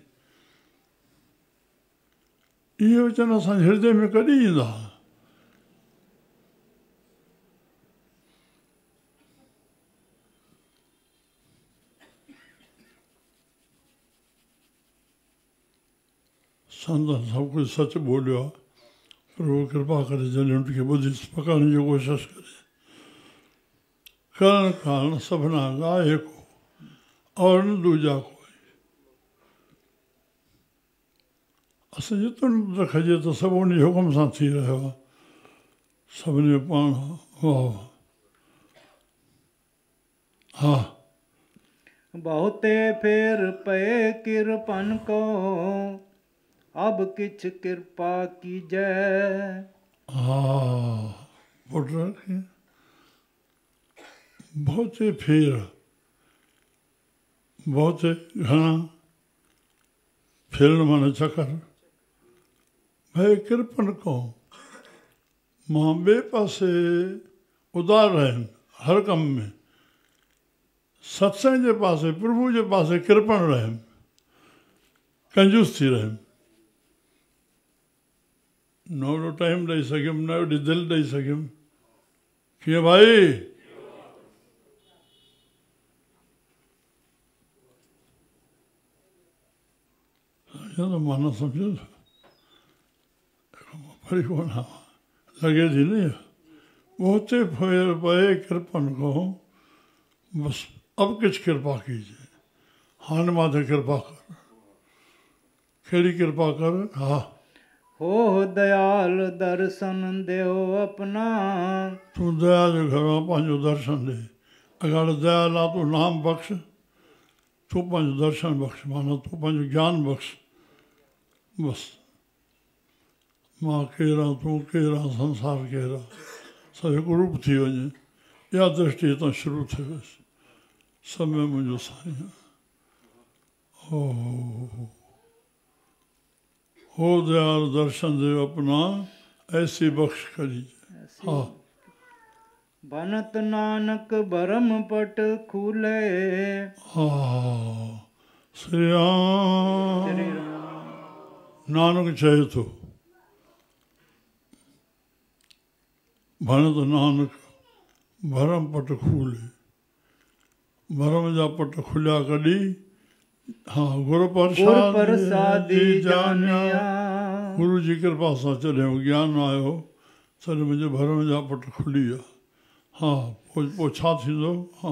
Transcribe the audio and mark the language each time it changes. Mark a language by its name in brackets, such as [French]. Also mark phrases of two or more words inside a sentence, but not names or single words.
[Sindhi] इहे वचन असांजे हृदय में कॾहिं ईंदा संतन सभु कुझु सच बोलियो आहे प्रभु कृपा करे जॾहिं उनखे ॿुधी पकड़ण जी कोशिशि करे [Punjabi] ਕਰਣ ਕਾਰਣ ਸਭਨਾ ਗਾਏ ਕੋ ਅਉਰ ਨ ਦੂਜਾ ਕੋਈ [Sindhi] असां जेतिरो रखिजे त सभु उन जे हुकुम सां थी रहियो आहे सभिनी पाण वाह हा [Punjabi] ਬਹੁਤੇ ਫੇਰ ਪੇ ਕਿਰਪਨ ਕੋ ਅਬ ਕਿਛ ਕ੍ਰਿਪਾ ਕੀਜੈ [Sindhi] पुट बहुते फेर बहुते घणा फेरण माना चकर भई कृपन को मां ॿिए पासे उदार रहनि हर कम में सत्संग जे पासे प्रभु जे पासे कृपण रहनि कंजूस थी रहनि न ओॾो टाइम ॾेई सघियुमि न ओॾी दिलि ॾेई सघियुमि कीअं भाई मां न सम्झो वरी कोन लॻे थी न [Punjabi] ਬਹੁਤੇ ਫੇਰ ਪਏ ਕ੍ਰਿਪਨ ਕੋ [Sindhi] बसि [Punjabi] ਅਬ ਕੁਛ ਕ੍ਰਿਪਾ ਕੀਜੀਏ [Sindhi] हाणे माथे कृपा कर कहिड़ी कृपा कर हा [Punjabi] ਹੋ ਦਇਆਲ ਦਰਸ਼ਨ ਦੇਵ ਅਪਨਾ [Sindhi] तूं दया जे घरां पंहिंजो दर्शन ॾे अगरि दयाल आहे तूं नाम बख़्श तूं पंहिंजो दर्शन बख़्श माना तूं पंहिंजो ज्ञान बख़्श बसि मां केरु आहियां तूं केरु आहे संसार केरु आहे सभु हिकु रूप थी वञे इहा दृष्टि हितां शुरू थी वयसि समय मुंहिंजो साईं [Punjabi] ਹੋ ਦਇਆਲ ਦਰਸ਼ਨ ਦੇਵ ਅਪਨਾ ਐਸੀ ਬਖਸ਼ ਕਰੀ [Sindhi] हा [Punjabi] ਬਨਤ ਨਾਨਕ ਭਰਮ ਪਟ ਖੁਲੇ [Sindhi] हा श्री राम नानक चए थो [Punjabi] ਭਨਤ ਨਾਨਕ ਭਰਮ ਪਟ ਖੁਲੇ [Sindhi] भरम जा पट खुलिया कॾहिं हाँ [Punjabi] ਗੁਰ ਪ੍ਰਸਾਦੀ ਜਾਨਿਆ [Sindhi] गुरु जी कृपा सां जॾहिं ज्ञान आयो तॾहिं मुंहिंजे भरम जा पट खुली विया हाँ पोइ छा थींदो हाँ